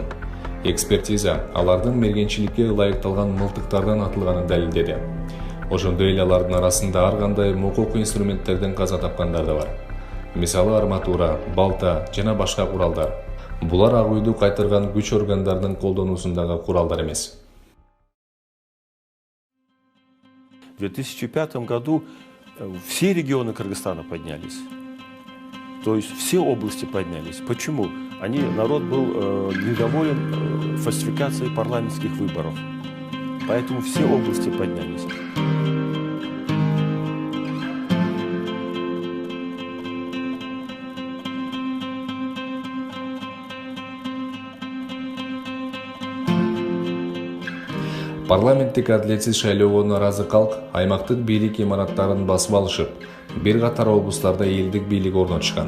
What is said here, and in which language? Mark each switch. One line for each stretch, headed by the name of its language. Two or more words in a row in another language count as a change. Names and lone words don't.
Kyrgyz: Экспертиза алардын мергенчиликке ылайыкталган мылтыктардан атылганын далилдеди. Ошондой эле алардын арасында ар кандай мукук инструменттерден каза тапкандар да бар. Мисалы арматура, балта жана башка куралдар. Булар ак үйдү кайтырган күч органдардын колдонуусундагы куралдар эмес.
Russian: В 2005 году все регионы Кыргызстана поднялись. То есть все области поднялись. Почему? Народ был недоволен фальсификацией парламентских выборов. Поэтому все области поднялись.
Kyrgyz: Парламенттик адилетсиз шайлоого наразы калк аймактык бийлик имараттарын басып алышып, бир катар облустарда элдик бийлик орнотушкан.